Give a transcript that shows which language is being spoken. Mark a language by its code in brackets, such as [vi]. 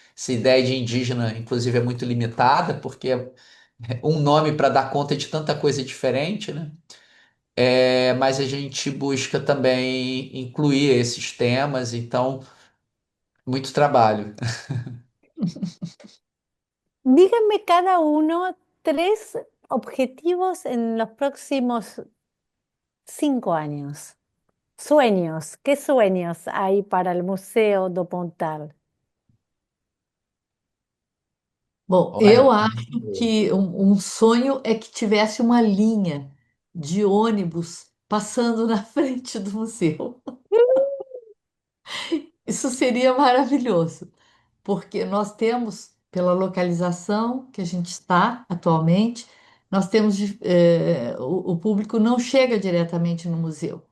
[pt] Essa ideia de indígena, inclusive, é muito limitada, porque é um nome para dar conta de tanta coisa diferente, né? Mas a gente busca também incluir esses temas, então, muito trabalho. [es] Díganme cada uno tres objetivos en los próximos 5 años. Sueños, ¿qué sueños hay para el Museo do Pontal? [pt] Bom, eu Olha, acho que um sonho é que tivesse uma linha de ônibus passando na frente do museu. Isso seria maravilhoso, porque nós temos, pela localização que a gente está atualmente, nós temos, o público não chega diretamente no museu.